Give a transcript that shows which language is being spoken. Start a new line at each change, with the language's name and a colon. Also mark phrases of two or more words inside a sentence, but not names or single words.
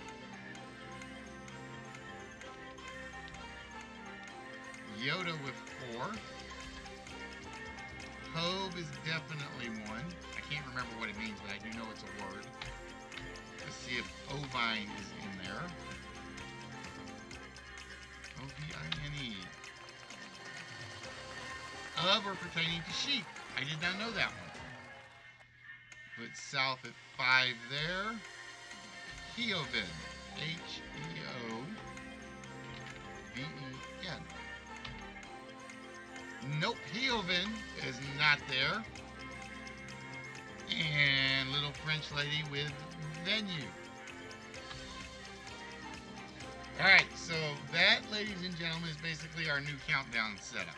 English: Yoda with 4. Hove is definitely 1. I can't remember what it means, but I do know it's a word. Let's see if ovine is in there. O-V-I-N-E. Of or pertaining to sheep. I did not know that one. Put South at 5 there. Heoven. H-E-O-V-E-N. Nope, Heoven is not there. And little French lady with venue. Alright, so that, ladies and gentlemen, is basically our new countdown setup.